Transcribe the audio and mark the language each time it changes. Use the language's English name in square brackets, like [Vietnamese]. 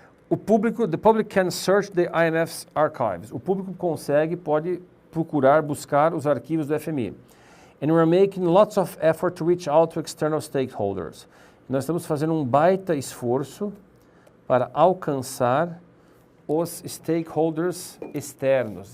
[English] The public can search the IMF's archives. [Portuguese] O público pode procurar, buscar os arquivos do FMI. [English] And we're making lots of effort to reach out to external stakeholders. [Portuguese] Nós estamos fazendo um baita esforço para alcançar os stakeholders externos.